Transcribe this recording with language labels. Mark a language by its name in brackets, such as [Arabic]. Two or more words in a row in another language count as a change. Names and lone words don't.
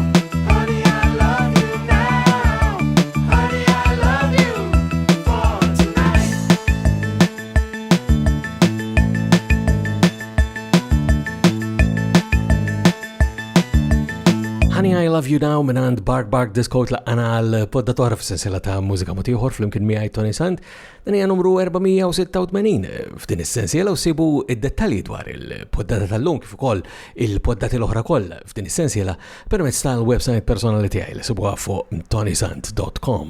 [English] Honey, I love you now. Honey, I love you for tonight. [Maltese] Honey, I Love You Now minn Bark Bark Disco tlaqana għal-podda toħra f-sensila ta' mużika mod ieħor flimkien miegħi Tony Sant. Dan hija numru 486 f'din is-sensiela u sibu id-dettalji dwar il-poddata tal-lum kif ukoll il-poddati l-oħra kollha f'din is-sensiela permezz tal-website personali tiegħi li sibuha fuq tonysant.com.